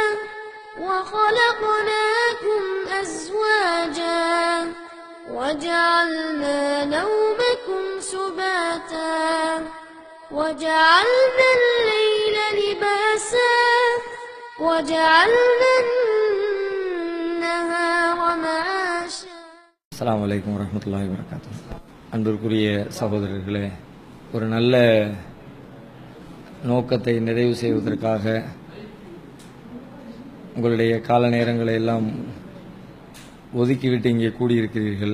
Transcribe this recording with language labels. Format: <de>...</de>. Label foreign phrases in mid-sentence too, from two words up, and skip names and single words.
<ar>وخلقناكم أزواجا وجعلنا نومكم سباتا وجعلنا الليل لباسا وجعلنا النهار معاشا. السلام عليكم ورحمة الله وبركاته.</ar> <ta>அன்பிற்குரிய சகோதரர்களே, ஒரு நல்ல நோக்கத்தை நிறைவு செய்வதற்காக உங்களுடைய கால நேரங்களை எல்லாம் ஒதுக்கிவிட்டு இங்கே கூடியிருக்கிறீர்கள்.</ta>